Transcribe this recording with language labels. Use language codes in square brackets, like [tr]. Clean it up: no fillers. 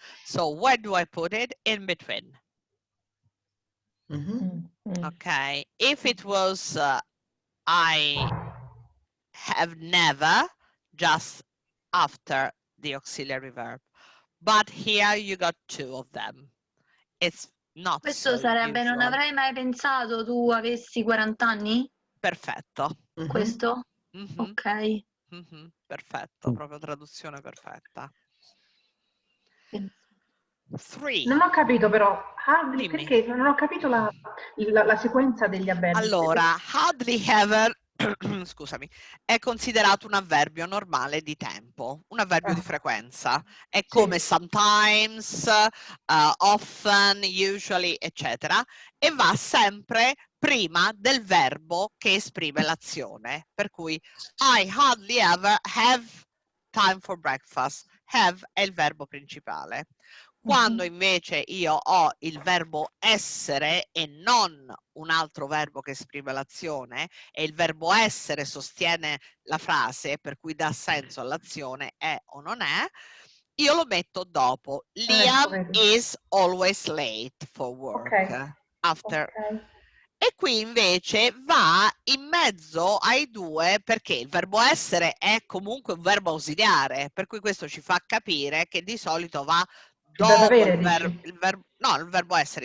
[en] So where do I put it? In between. Okay. If it was I have never, just after the auxiliary verb. But here you got 2 of them. It's not [it] Questo [en] so [it] sarebbe [en] usual. [it] non avrei mai pensato tu avessi 40 anni? Perfetto. Questo? Ok. Perfetto, proprio traduzione perfetta. 3. Non ho capito però, hardly, perché non ho capito la sequenza degli avverbi. Allora, hardly ever, scusami, è considerato un avverbio normale di tempo, un avverbio di frequenza. È come sometimes, often, usually, eccetera, e va sempre prima del verbo che esprime l'azione. Per cui [en] I hardly ever have time for breakfast. [it] Have è il verbo principale. Quando invece io ho il verbo essere e non un altro verbo che esprime l'azione, e il verbo essere sostiene la frase, per cui dà senso all'azione, è o non è, io lo metto dopo. [en] Liam is always late for work. After. [it] E qui invece va in mezzo ai 2, perché il verbo essere è comunque un verbo ausiliare, per cui questo ci fa capire che di solito va dopo il verbo essere.